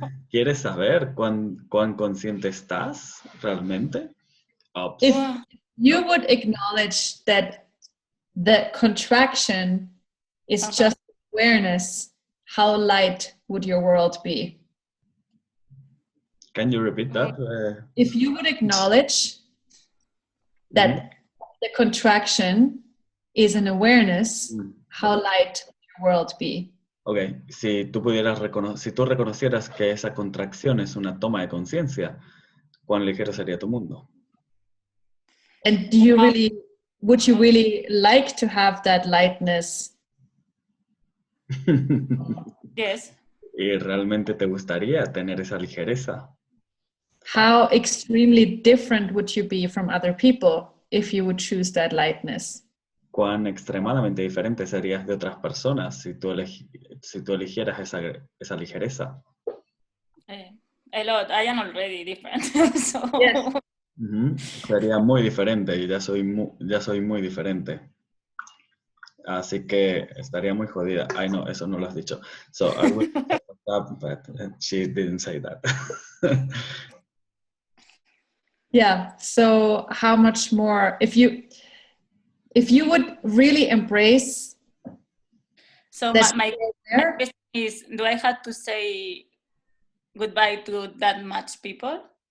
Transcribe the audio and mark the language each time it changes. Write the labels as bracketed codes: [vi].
[es] ¿Quieres saber cuán consciente estás realmente? [en] If you would acknowledge that the contraction is just awareness, how light would your world be? Can you repeat that? If you would acknowledge that the contraction is an awareness, how light would your world be? [es] Ok, si tú reconocieras que esa contracción es una toma de conciencia, ¿cuán ligero sería tu mundo? [en] And would you really like to have that lightness? Yes. [es] ¿Y realmente te gustaría tener esa ligereza? [en] How extremely different would you be from other people if you would choose that lightness? [es] ¿Cuán extremadamente diferente serías de otras personas si tú eligieras esa ligereza? [en] A lot. I am already different. So. Yes. [es] Sería muy diferente y ya soy muy diferente. Así que estaría muy jodida. Ay, no, eso no lo has dicho. [en] So I would up, but she didn't say that. Yeah. So how much more if you would really embrace? So my question is, do I have to say goodbye to that much people?